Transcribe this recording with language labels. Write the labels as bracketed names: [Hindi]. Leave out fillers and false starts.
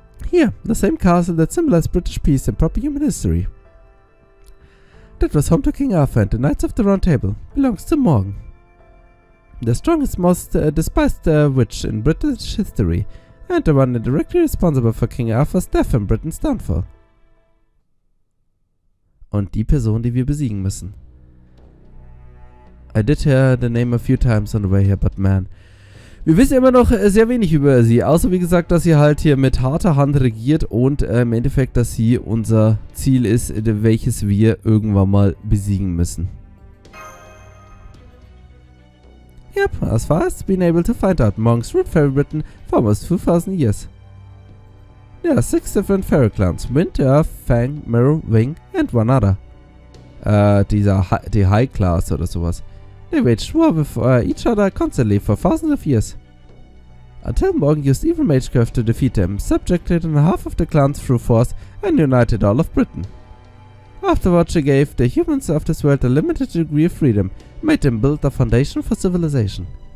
[English] Here, the same castle that symbolized British peace and proper human history. That was home to King Arthur and the Knights of the Round Table. Belongs to Morgan. The strongest, most despised witch in British history, and the one directly responsible for King Arthur's death and Britain's downfall. [German] Und die Person, die wir besiegen müssen. [English] I did hear the name a few times on the way here, but man. [German] Wir wissen immer noch sehr wenig über sie, außer wie gesagt, dass sie halt hier mit harter Hand regiert und im Endeffekt, dass sie unser Ziel ist, welches wir irgendwann mal besiegen müssen. [English] Yep, as far as been able to find out, monks ruled Fairy Britain for almost 2000 years. There are 6 different fairy clans: Wind, Earth, Fang, Mirror, Wing and one other. [German] Die High Class oder sowas. [English] They waged war with each other constantly for thousands of years. Until Morgan used evil magecraft to defeat them, subjected half of the clans through force and united all of Britain. Afterwards she gave the humans of this world a limited degree of freedom, made them build the foundation for civilization.